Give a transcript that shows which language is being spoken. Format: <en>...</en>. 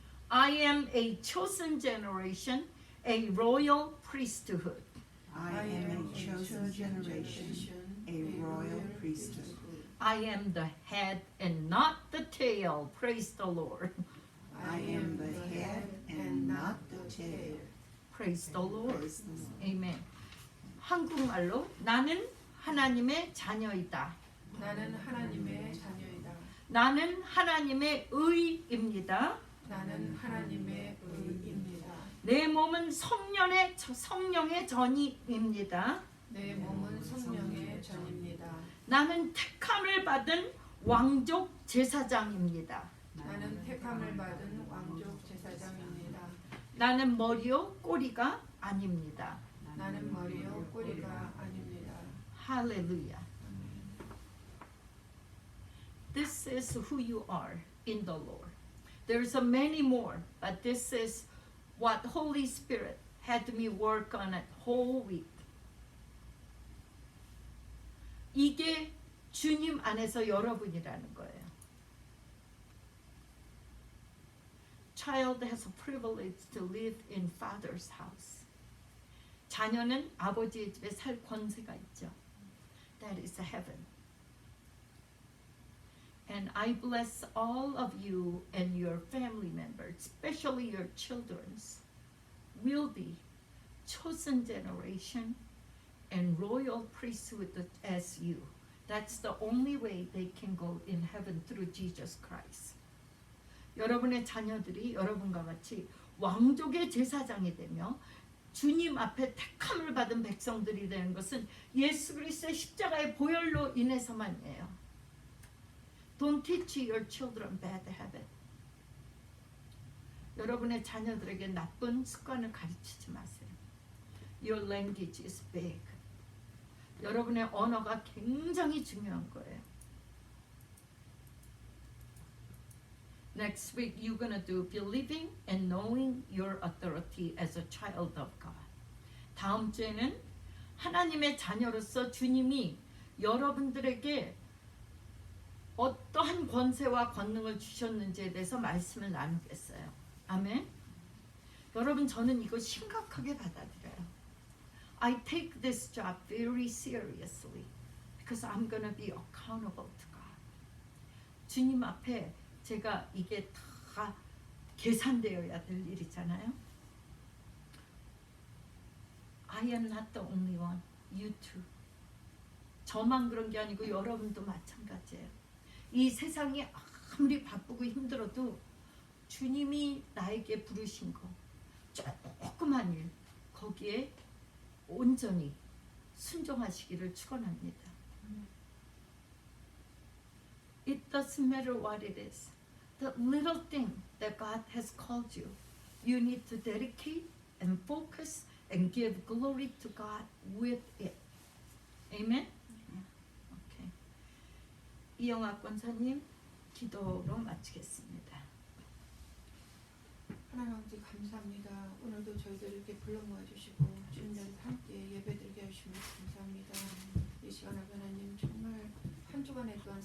<en>I am a chosen generation, a royal priesthood. I am a chosen generation, a royal priesthood. I am the head and not the tail. Praise the Lord. I am the head and not the tail. Praise the Lord. Praise the Lord. Amen.</en> <ko>한국말로 나는 하나님의 자녀이다. 나는 하나님의 자녀이다. 나는 하나님의 의입니다. 나는 하나님의 의입니다. 내 몸은 성령의 전이입니다. 내 몸은 성령의 전입니다. 나는 택함을 받은 왕족 제사장입니다. 나는 택함을 받은 왕족 제사장입니다. 나는 머리요 꼬리가 아닙니다. 나는 머리요 꼬리가 아닙니다. 할렐루야.</ko> <en>This is who you are in the Lord. There's a many more, but this is what Holy Spirit had me work on it whole week.</en> <ko>이게 주님 안에서 여러분이라는 거예요.</ko> <en>Child has a privilege to live in Father's house.</en> <ko>자녀는 아버지의 집에 살 권세가 있죠.</ko> <en>That is heaven. And I bless all of you and your family members, especially your children's, will be chosen generation and royal priesthood as you. That's the only way they can go in heaven through Jesus Christ.</en> <ko>여러분의 자녀들이 여러분과 같이 왕족의 제사장이 되며 주님 앞에 택함을 받은 백성들이 되는 것은 예수 그리스도의 십자가의 보혈로 인해서만이에요.</ko> <en>Don't teach your children bad habit.</en> <ko>여러분의 자녀들에게 나쁜 습관을 가르치지 마세요.</ko> <en>Your language is big.</en> <ko>여러분의 언어가 굉장히 중요한 거예요.</ko> <en>Next week you're gonna do believing and knowing your authority as a child of God.</en> <ko>다음 주에는 하나님의 자녀로서 주님이 여러분들에게 어떠한 권세와 권능을 주셨는지에 대해서 말씀을 나누겠어요. 아멘. 여러분, 저는 이거 심각하게 받아들여요.</ko> <en>I take this job very seriously because I'm gonna be accountable to God.</en> <ko>주님 앞에 제가 이게 다 계산되어야 될 일이잖아요.</ko> <en>I am not the only one. You too.</en> <ko>저만 그런 게 아니고 여러분도 마찬가지예요. 이 세상이 아무리 바쁘고 힘들어도 주님이 나에게 부르신 거 조그만 일 거기에 온전히 순종하시기를 축원합니다.</ko> <en>It doesn't matter what it is. The little thing that God has called you, you need to dedicate and focus and give glory to God with it. Amen? Okay.</en> <ko>이영학 권사님 기도로 마치겠습니다. 하나님 아버지 감사합니다. 오늘도 저희들 이렇게 불러 모아주시고 주님들 함께 예배드리게 하시면 감사합니다. 이 시간 하나님 정말 한 주간에 또한</ko>